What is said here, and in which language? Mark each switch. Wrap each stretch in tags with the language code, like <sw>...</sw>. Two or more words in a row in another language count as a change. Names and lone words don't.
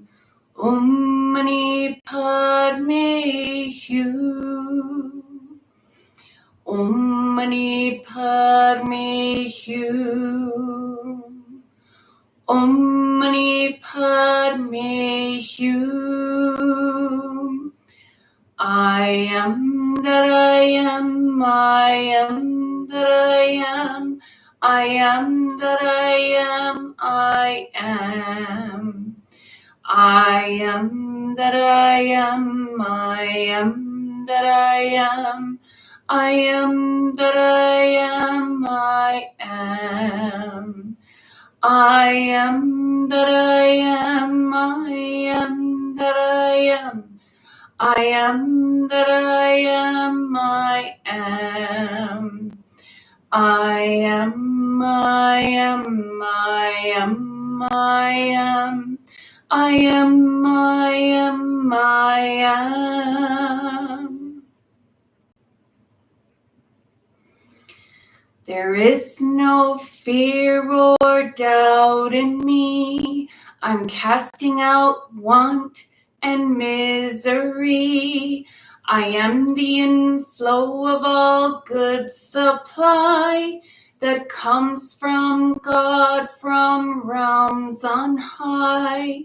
<sa>Om Mani Padme Hum. Om Mani Padme Hum. Om Mani Padme Hum.</sa> <en>I am that I am, I am that I am, I am that I am, I am. I am that I am, I am that I am, I am that I am, I am. I am that I am, I am that I am. I am that I am, I am. I am, I am, I am, I am. I am, I am, I am. There is no fear or doubt in me. I'm casting out want and misery. I am the inflow of all good supply that comes from God, from realms on high.</en>